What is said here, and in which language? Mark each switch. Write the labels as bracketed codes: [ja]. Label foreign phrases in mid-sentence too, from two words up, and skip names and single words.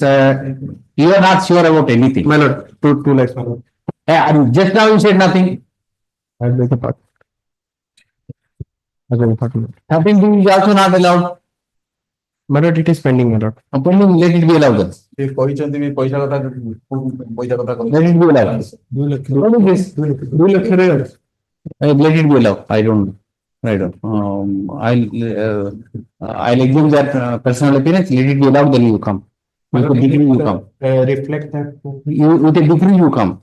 [en] You are not sure about anything. My lord, 2 lakhs, my lord. Just now you said nothing. I beg your pardon. I beg your pardon. 13 is also not allowed. My lord, it is pending, my lord. Pending, let it be allowed then. [or] ସେ କହିଛନ୍ତି ବି ପଇସା କଥା ପଇସା କଥା [en] Let it be allowed. What is this? [hi] 2 lakh रहेगा. [en] Let it be allowed. I don't. I'll examine that personal appearance. Let it be allowed. Then you come. With a degree you come. Reflect that. With a degree you come.